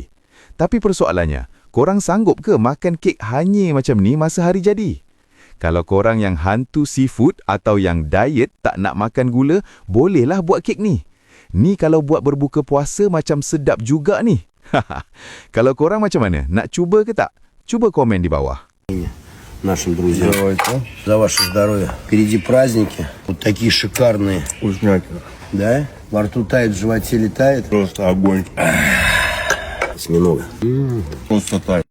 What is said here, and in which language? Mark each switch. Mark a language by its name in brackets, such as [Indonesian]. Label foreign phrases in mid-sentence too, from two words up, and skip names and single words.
[Malay] Tapi persoalannya, korang sanggup ke makan kek hanyir macam ni masa hari jadi? Kalau korang yang hantu seafood atau yang diet tak nak makan gula, bolehlah buat kek ni. Ni kalau buat berbuka puasa macam sedap juga ni. Kalau korang macam mana? Nak cuba ke tak? Cuba komen di bawah. [Russian] Нашим друзьям. Давайте. За ваше здоровье. Впереди праздники. Вот такие шикарные. Вкуснятина. Да? Во рту тает, в животе летает. Просто огонь. Осьминога. Просто так.